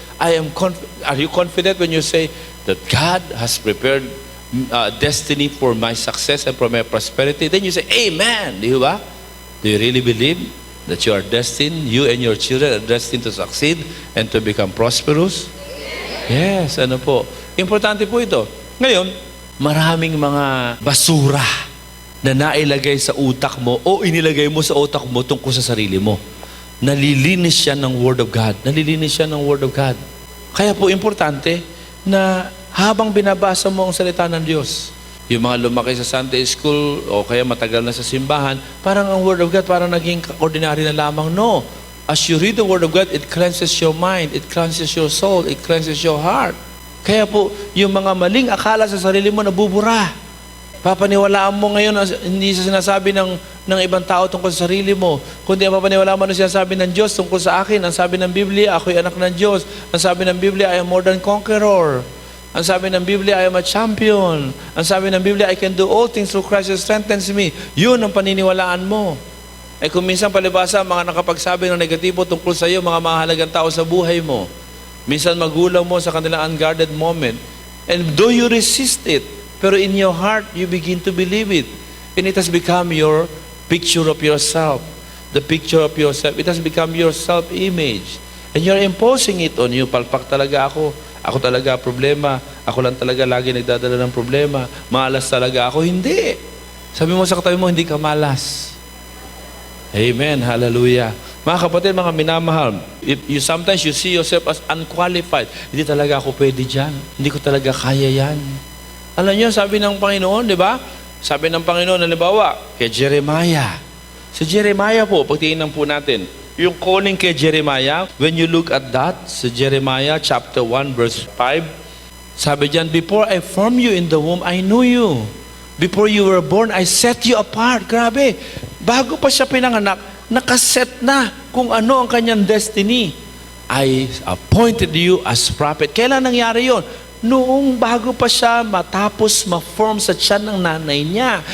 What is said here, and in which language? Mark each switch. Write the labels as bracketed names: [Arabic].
[English] Are you confident when you say that God has prepared destiny for my success and for my prosperity? Then you say, amen. [Filipino] Di ba? [English] Do you really believe that you are destined, you and your children are destined to succeed and to become prosperous? [Filipino] Yes, ano po. Importante po ito. Ngayon, maraming mga basura na nailagay sa utak mo o inilagay mo sa utak mo tungkol sa sarili mo. Nalilinis siya ng Word of God. Nalilinis siya ng Word of God. Kaya po importante na habang binabasa mo ang salita ng Diyos, yung mga lumaki sa Sunday school o kaya matagal na sa simbahan, parang ang Word of God parang naging ordinary na lamang. No. [English] As you read the Word of God, it cleanses your mind, it cleanses your soul, it cleanses your heart. [Filipino] Kaya po, yung mga maling akala sa sarili mo nabubura. Papaniwalaan mo ngayon, hindi sa sinasabi ng ibang tao tungkol sa sarili mo, kundi ang papaniwalaan mo na sinasabi ng Diyos tungkol sa akin. Ang sabi ng Biblia, ako'y anak ng Diyos. Ang sabi ng Biblia, [English] I am more than conqueror. Ang sabi ng Biblia, I am a champion. [Filipino] Ang sabi ng Biblia, [English] I can do all things through Christ who strengthens me. [Filipino] Yun ang paniniwalaan mo. Ay kung minsan palibasa, mga nakapagsabi ng negatibo tungkol sa iyo, mga mahalagang tao sa buhay mo. Minsan magulang mo sa kanilang unguarded moment. [English] And though you resist it, pero in your heart, you begin to believe it. And it has become your picture of yourself. The picture of yourself. It has become your self-image. And you're imposing it on you. [Filipino] Palpak talaga ako. Ako talaga problema. Ako lang talaga lagi nagdadala ng problema. Malas talaga ako. Hindi. Sabi mo sa katabi mo, hindi ka malas. Amen. Hallelujah. Mga kapatid, mga minamahal, [English] if you sometimes you see yourself as unqualified, [Filipino] hindi talaga ako pwede dyan. Hindi ko talaga kaya yan. Alam niyo, sabi ng Panginoon, di ba? Sabi ng Panginoon, halimbawa, kay Jeremiah. Si Jeremiah po, pagtingnan po natin, yung calling kay Jeremiah, [English] when you look at that, [Filipino] sa Jeremiah chapter 1 verse 5, sabi diyan, [English] before I formed you in the womb, I knew you. Before you were born, I set you apart. [Filipino] Grabe. Bago pa siya pinanganak, nakaset na kung ano ang kanyang destiny. [English] I appointed you as prophet. [Filipino] Kailan nangyari yon? Noong bago pa siya matapos ma-form sa tiyan ng nanay niya.